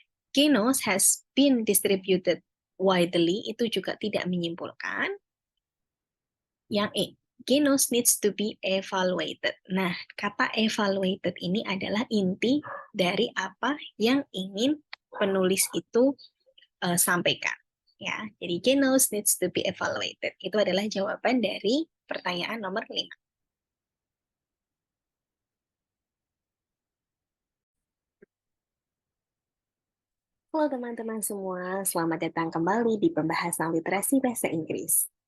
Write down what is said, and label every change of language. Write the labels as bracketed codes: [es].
[en] Genus has been distributed widely. [id] Itu juga tidak menyimpulkan. Yang E, [en] genus needs to be evaluated. [id] Nah, kata evaluated ini adalah inti dari apa yang ingin penulis itu sampaikan. Ya, jadi [en] genus needs to be evaluated. [id] Itu adalah jawaban dari pertanyaan nomor 5. Halo teman-teman semua, selamat datang kembali di pembahasan literasi bahasa Inggris.